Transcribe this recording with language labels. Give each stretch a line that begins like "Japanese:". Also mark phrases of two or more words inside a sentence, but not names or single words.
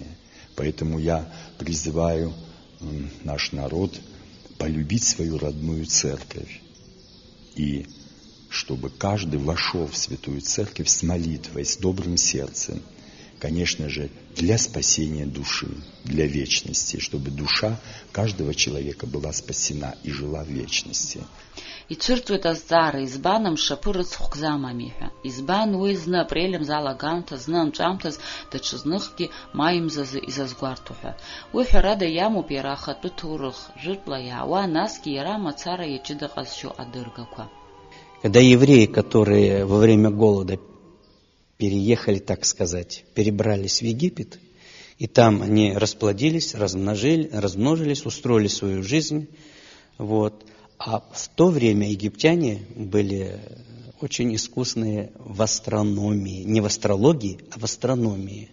Russian: Поэтому я призываю наш народ полюбить свою родную церковь. И чтобы каждый вошел в святую церковь с молитвой, с добрым сердцем. Конечно же, для спасения души, для вечности, чтобы душа каждого человека была спасена и жила в вечности.
Abkhazian: Ицәырҵуеит азҵаара, избан амшаԥы рыцхәк замами ҳәа. Избан уи зны апрель-мза алагамҭа, зны амҿамҭаз, даҽазныхгьы маимзазы изазгәарҭо ҳәа. Уи ҳәарада иамоуп иара ахатәы ҭоурых, жәытәла иаауа, насгьы иара мацара иаҷыда ҟазшьо адыргақәа.
Russian: Когда евреи, которые во время голода переехали, так сказать, перебрались в Египет, и там они расплодились, размножились, устроили свою жизнь, вот. А в то время египтяне были очень искусные в астрономии, не в астрологии, а в астрономии.